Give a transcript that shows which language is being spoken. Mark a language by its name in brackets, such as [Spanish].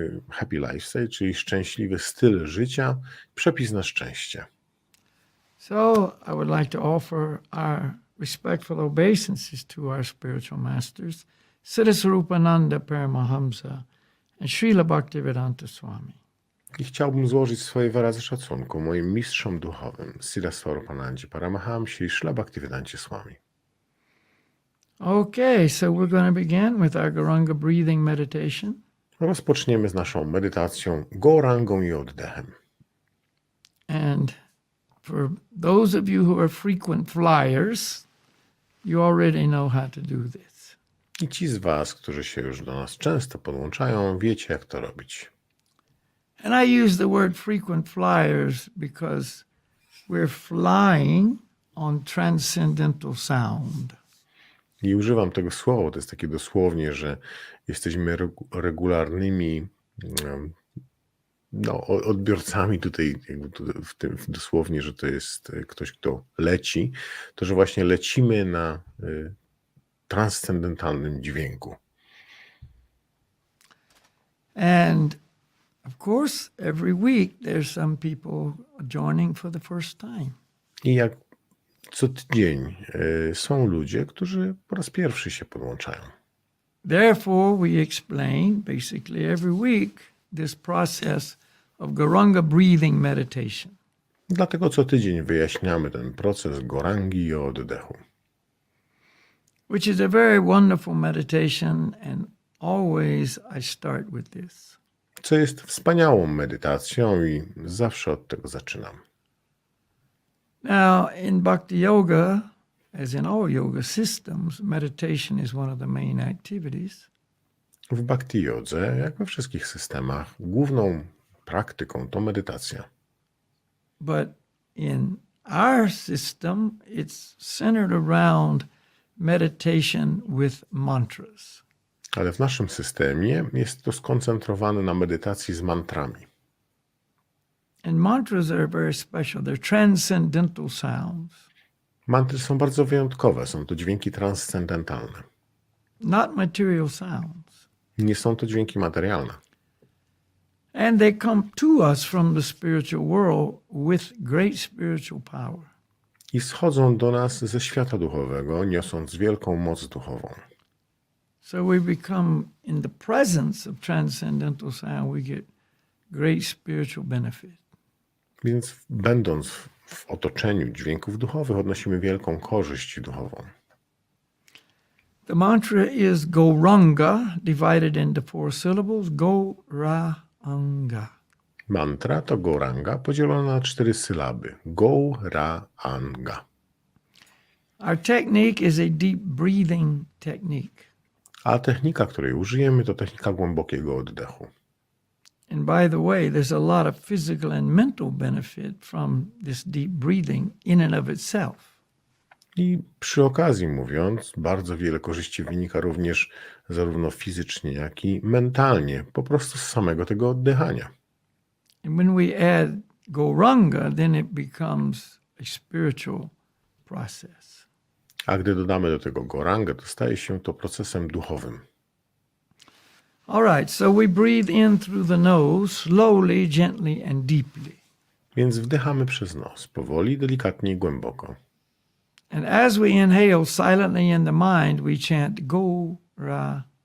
[English] happy lifestyle, [Polish] czyli szczęśliwy styl życia, przepis na szczęście. [English] So I would like to offer our respectful obeisances to our spiritual masters, Siddha Swarupananda Paramahamsa and Srila Bhaktivedanta Swami. [Polish] I chciałbym złożyć swoje wyrazy szacunku moim mistrzom duchowym, Siddha Swarupanandze Paramahamsie i Srila Bhaktivedancie Swami. [English] Okay, so we're going to begin with our Garanga breathing meditation. [Polish] Rozpoczniemy z naszą medytacją gorangą i oddechem. [English] And for those of you who are frequent flyers, you already know how to do this. [Polish] I ci z was, którzy się już do nas często podłączają, wiecie, jak to robić. [English] And I use the word frequent flyers because we're flying on transcendental sound. [Polish] I używam tego słowa, to jest takie dosłownie, że jesteśmy regularnymi odbiorcami tutaj, w tym dosłownie, że to jest ktoś, kto leci, to że właśnie lecimy na transcendentalnym dźwięku. [English] And of course, every week there's some people joining for the first time. [Polish] I jak co tydzień są ludzie, którzy po raz pierwszy się podłączają. [English] Therefore, we explain basically every week this process of Garanga breathing meditation. [Polish] Dlatego co tydzień wyjaśniamy ten proces gorangi i oddechu. [English] Which is a very wonderful meditation, and always I start with this. [Polish] Co jest wspaniałą medytacją i zawsze od tego zaczynam. [English] Now, in Bhakti Yoga, as in all yoga systems, meditation is one of the main activities. [Polish] W bhakti jodze, jak we wszystkich systemach, główną praktyką to medytacja. [English] But in our system, it's centered around meditation with mantras. [Polish] Ale w naszym systemie jest to skoncentrowane na medytacji z mantrami. [English] And mantras are very special. They're transcendental sounds. [Polish] Mantry są bardzo wyjątkowe, są to dźwięki transcendentalne. [English] Not material sounds. [Polish] Nie są to dźwięki materialne. [English] And they come to us from the spiritual world with great spiritual power. [Polish] I schodzą do nas ze świata duchowego, niosąc wielką moc duchową. [English] So we become, in the presence of transcendental sound, we get great spiritual benefit. [Polish] Więc będąc w otoczeniu dźwięków duchowych, odnosimy wielką korzyść duchową. [English] The mantra is Gauranga, divided into 4 syllables. Gauranga. [Polish] Mantra to goranga podzielona na 4 sylaby. Gauranga. [English] Our technique is a deep breathing technique. [Polish] A technika, której użyjemy, to technika głębokiego oddechu. [English] And by the way, there's a lot of physical and mental benefit from this deep breathing in and of itself. [Polish] I przy okazji mówiąc, bardzo wiele korzyści wynika również zarówno fizycznie, jak i mentalnie, po prostu z samego tego oddychania. [English] And when we add Gauranga, then it becomes a spiritual process. [Polish] A gdy dodamy do tego gorangę, to staje się to procesem duchowym. [English] All right, so we breathe in through the nose, slowly, gently, and deeply. [Polish] Więc wdychamy przez nos, powoli, delikatnie i głęboko. [English] And as we inhale silently in the mind, we chant Gauranga.